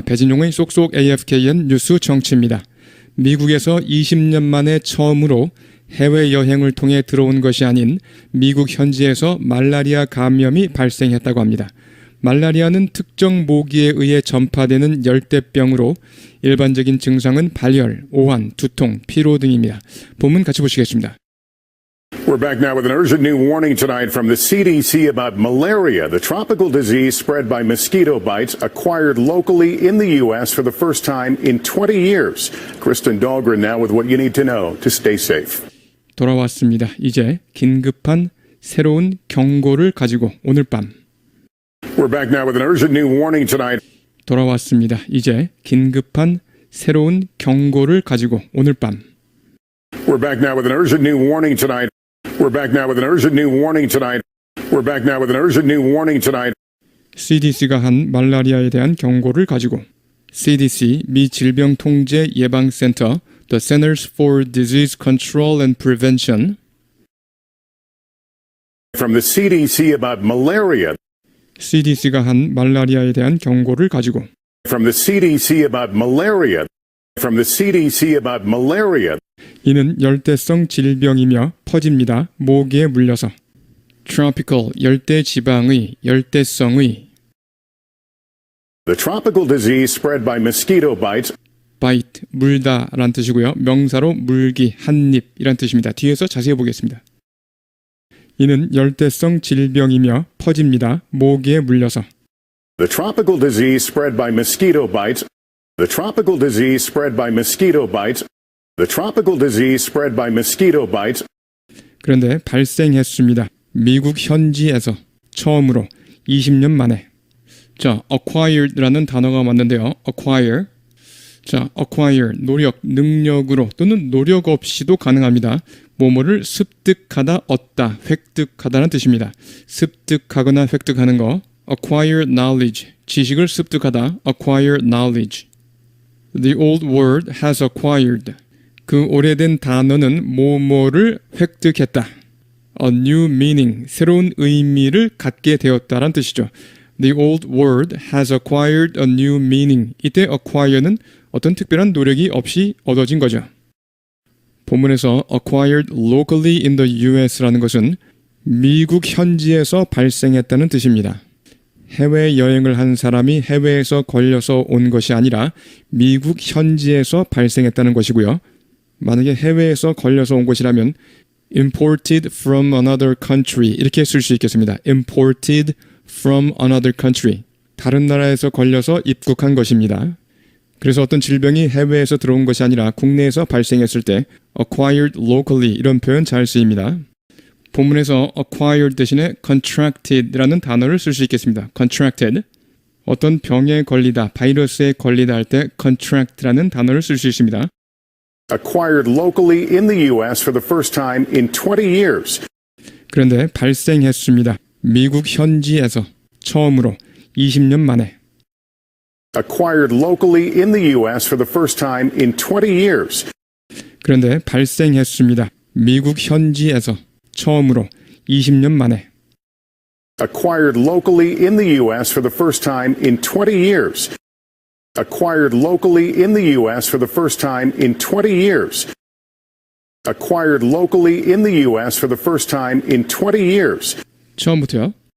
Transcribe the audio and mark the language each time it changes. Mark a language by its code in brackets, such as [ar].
[ko] 배진용의 쏙쏙 AFKN 뉴스 정치입니다. 미국에서 20년 만에 처음으로 해외여행을 통해 들어온 것이 아닌 미국 현지에서 말라리아 감염이 발생했다고 합니다. 말라리아는 특정 모기에 의해 전파되는 열대병으로 일반적인 증상은 발열, 오한, 두통, 피로 등입니다. 본문 같이 보시겠습니다. [en] We're back now with an urgent new warning tonight from the CDC about malaria, the tropical disease spread by mosquito bites acquired locally in the U.S. for the first time in 20 years. Kristen Dahlgren now with what you need to know to stay safe. [ko] 돌아왔습니다. 이제 긴급한 새로운 경고를 가지고 오늘 밤. [en] We're back now with an urgent new warning tonight. [ko] 돌아왔습니다. 이제 긴급한 새로운 경고를 가지고 오늘 밤. [en] We're back now with an urgent new warning tonight. We're back now with an urgent new warning tonight. We're back now with an urgent new warning tonight. [ko] CDC가 한 말라리아에 대한 경고를 가지고 CDC 미 질병통제예방센터 The Centers for Disease Control and Prevention [en] From the CDC about malaria. [ko] CDC가 한 말라리아에 대한 경고를 가지고 [en] From the CDC about malaria. From the CDC about malaria. [ko] 이는 열대성 질병이며 퍼집니다. 모기에 물려서. tropical, 열대 지방의, 열대성의. [en] The tropical disease spread by mosquito bites. [ko] bite, 물다 라는 뜻이고요. 명사로 물기, 한입이란 뜻입니다. 뒤에서 자세히 보겠습니다. 이는 열대성 질병이며 퍼집니다. 모기에 물려서. [en] The tropical disease spread by mosquito bites. The tropical disease spread by mosquito bites. The tropical disease spread by mosquito bites. [ko] 그런데 발생했습니다. 미국 현지에서 처음으로 20년 만에. 자, acquired라는 단어가 왔는데요. acquire. 자, acquire, 노력, 능력으로 또는 노력 없이도 가능합니다. 뭐뭐를 습득하다, 얻다, 획득하다는 뜻입니다. 습득하거나 획득하는 거. [en] acquire knowledge, [ko] 지식을 습득하다. acquire knowledge. [en] The old word has acquired. [ko] 그 오래된 단어는 뭐뭐를 획득했다. [en] A new meaning, [ko] 새로운 의미를 갖게 되었다란 뜻이죠. [en] The old word has acquired a new meaning. [ko] 이때 acquire는 어떤 특별한 노력이 없이 얻어진 거죠. 본문에서 [en] acquired locally in the US [ko] 라는 것은 미국 현지에서 발생했다는 뜻입니다. 해외여행을 한 사람이 해외에서 걸려서 온 것이 아니라 미국 현지에서 발생했다는 것이고요. 만약에 해외에서 걸려서 온 것이라면 [en] imported from another country [ko] 이렇게 쓸 수 있겠습니다. [en] imported from another country. [ko] 다른 나라에서 걸려서 입국한 것입니다. 그래서 어떤 질병이 해외에서 들어온 것이 아니라 국내에서 발생했을 때 [en] acquired locally [ko] 이런 표현 잘 쓰입니다. 본문에서 acquired 대신에 contracted라는 단어를 쓸 수 있겠습니다. contracted. 어떤 병에 걸리다, 바이러스에 걸리다 할 때 contract라는 단어를 쓸 수 있습니다. [en] Acquired locally in the U.S. for the first time in 20 years. [ko] 그런데 발생했습니다. 미국 현지에서 처음으로 20년 만에. [en] Acquired locally in the U.S. for the first time in 20 years. [ko] 그런데 발생했습니다. 미국 현지에서 처음으로 20년 만에. [en] Acquired locally in the U.S. for the first time in 20 years. Acquired locally in the U.S. for the first time in 20 years. Acquired locally in the U.S. for the first time in 20 years. [ko] 처음부터요.